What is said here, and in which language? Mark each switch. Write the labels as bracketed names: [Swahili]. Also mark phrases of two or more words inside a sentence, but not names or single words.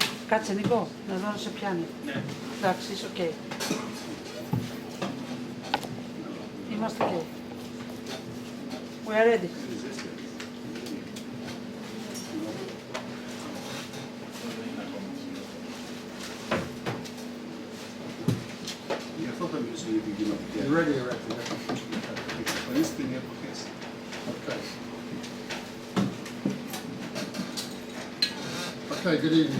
[Greek] Κάτσε Νίκο, να δω αν σε πιάνει. Ναι. Εντάξει, είσαι οκ. Είμαστε οκ. [English] We are ready. You're ready already. Okay. Okay, good evening.